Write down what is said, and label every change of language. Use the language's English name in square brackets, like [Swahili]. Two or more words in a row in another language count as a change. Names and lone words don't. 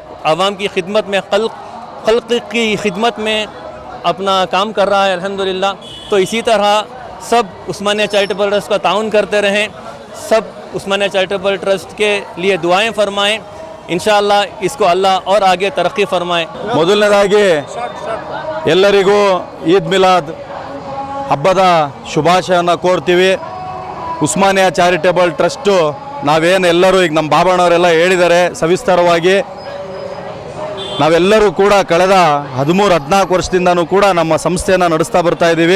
[Hindi] आवाम की खिदमत में खल्क़ की खिदमत में अपना काम कर रहा है अल्हम्दुलिल्लाह। तो इसी तरह सब उस्मानिया चैरिटेबल ट्रस्ट का ताउन करते रहें, सब उस्मानिया चैरिटेबल ट्रस्ट के लिए दुआएं फरमाएं। इंशाअल्लाह इसको अल्लाह और आगे तरक्की फरमाए। [Kannada] ಮೊದಲನೇದಾಗಿ ಎಲ್ಲರಿಗೂ ಈದ್ ಮಿಲಾದ್ ಹಬ್ಬದ ಶುಭಾಶಯವನ್ನು ಕೋರ್ತೀವಿ. ಉಸ್ಮಾನಿಯಾ ಚಾರಿಟೇಬಲ್ ಟ್ರಸ್ಟು ನಾವೇನು ಎಲ್ಲರೂ ಈಗ ನಮ್ಮ ಬಾಬಣ್ಣವರೆಲ್ಲ ಹೇಳಿದ್ದಾರೆ ಸವಿಸ್ತಾರವಾಗಿ, ನಾವೆಲ್ಲರೂ ಕೂಡ ಕಳೆದ 13-14 ವರ್ಷದಿಂದನೂ ಕೂಡ ನಮ್ಮ ಸಂಸ್ಥೆಯನ್ನು ನಡೆಸ್ತಾ ಬರ್ತಾ ಇದ್ದೀವಿ.